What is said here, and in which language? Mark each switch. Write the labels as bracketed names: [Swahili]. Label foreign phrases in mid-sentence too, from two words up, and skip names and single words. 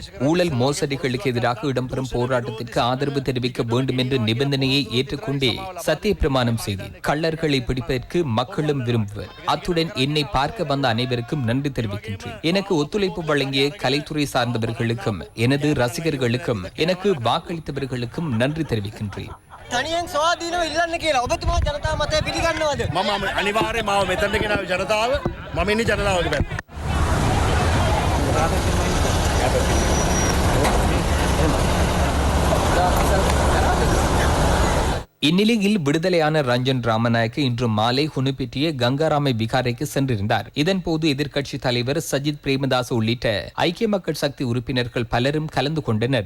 [Tamil] ஊழல் மோசடிகளுக்கு எதிராக இடம்பெறும் போராட்டத்திற்கு ஆதரவு தெரிவிக்க வேண்டும் என்ற நிபந்தனையை ஏற்றுக்கொண்டே சத்திய பிரமாணம் செய்தேன். கள்ளர்களை பிடிப்பதற்கு மக்களும் விரும்புவர். அத்துடன் என்னை பார்க்க வந்த அனைவருக்கும் நன்றி தெரிவிக்கின்றேன். எனக்கு ஒத்துழைப்பு வழங்கிய கலைத்துறை சார்ந்தவர்களுக்கும் எனது ரசிகர்களுக்கும் எனக்கு வாக்களித்தவர்களுக்கும் நன்றி தெரிவிக்கின்றேன். [Sinhala] තනියෙන් ස්වාධීනව ඉල්ලන්න කියලා ඔබතුමා ජනතා මතය පිළිගන්නවද? මම අනිවාර්යයෙන්ම මාව මෙතනට ගෙනාව ජනතාව මම ඉන්නේ ජනතාවගේ පැත්තේ. [Tamil] இந்நிலையில் விடுதலையான ரஞ்சன் ராமநாயக்க இன்று மாலை ஹுனுப்பிட்டிய கங்காராமை விகாரைக்கு சென்றிருந்தார். இதன்போது எதிர்க்கட்சித் தலைவர் சஜித் பிரேமதாஸ் உள்ளிட்ட ஐக்கிய மக்கள் சக்தி உறுப்பினர்கள் பலரும் கலந்து கொண்டனர்.